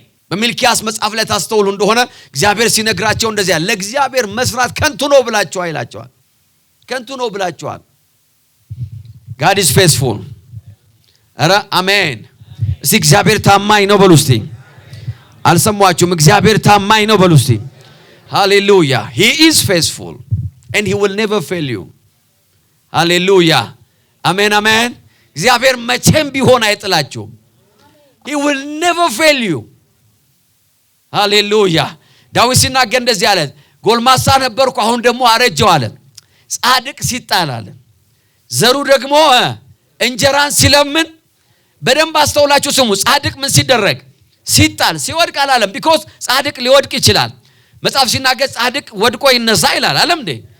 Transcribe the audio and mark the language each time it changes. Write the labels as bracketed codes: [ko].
[am] በሚልኪያስ መጽሐፍ ላይ ታስተውሉ እንደሆነ እግዚአብሔር ሲነግራቸው እንደዚህ ያለ ለእግዚአብሔር መስራት ከንቱ ነው ብላችኋል ይላቸዋል። ከንቱ ነው ብላችኋል። [en] God is faithful። [am] አረ አሜን። እስቲ እግዚአብሔር ታማኝ ነው በሉ እስቲ። አልሰማችሁም? እግዚአብሔር ታማኝ ነው በሉ እስቲ። Hallelujah. [en] He is faithful and he will never fail you. Hallelujah. Amen, amen. [am] እግዚአብሔር መቼም ቢሆን አይጥላችሁም። [en] He will never fail you. Hallelujah. [am] ዳዊት ሲናገር እንደዚህ አለ፣ ጎልማሳ ነበርኩ አሁን ደግሞ አረጀው አለ። ጻድቅ ሲጣል አለ፣ ዘሩ ደግሞ እንጀራን ሲለምን። በደንብ አስተውላችሁ ስሙ። ጻድቅ ምን ሲደረግ? ሲጣል ሲወድቅ አላለም። because ጻድቅ ሊወድቅ ይችላል። መጽሐፍ ሲናገር ጻድቅ ወድቆ ይነሳ ይላል አለም እንዴ?